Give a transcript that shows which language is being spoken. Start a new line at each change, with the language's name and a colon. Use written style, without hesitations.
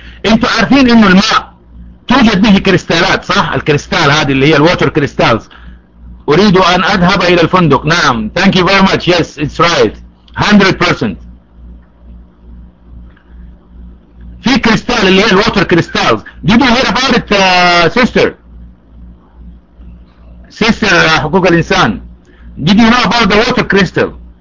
Arabic: انتوا عارفين انه الماء توجد به كريستالات صح؟ الكريستال هذه اللي هي الووتر كريستالز. اريد ان اذهب الى الفندق. نعم.
English: Thank you very much. Yes, it's right. 100%.
Arabic: في كريستال اللي هي الووتر كريستالز.
English: Did you hear about it, sister?
Arabic: Sister حقوق الانسان.
English: Did you know about the water crystal?